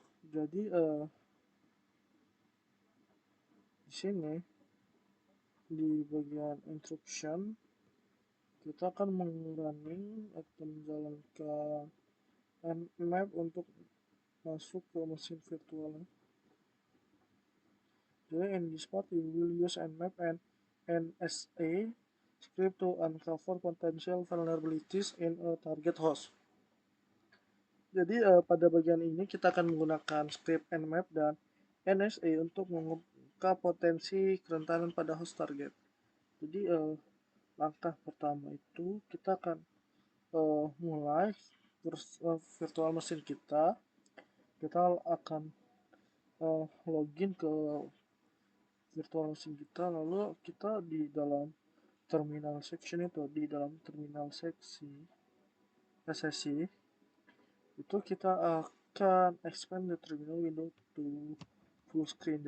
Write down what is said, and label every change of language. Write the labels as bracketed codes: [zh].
[id] Jadi di sini di bagian instruction kita akan mengurangi atau menjalankan Nmap untuk masuk ke mesin virtual. Jadi [en] in this part we will use Nmap and NSA script to uncover potential vulnerabilities in a target host. [id] Jadi pada bagian ini kita akan menggunakan script Nmap dan NSA untuk mengungkap potensi kerentanan pada host target. Jadi langkah pertama itu kita akan mulai virtual mesin kita akan login ke virtual mesin kita, lalu kita di dalam terminal section itu, di dalam terminal sesi itu kita akan [en] expand the terminal window to full screen.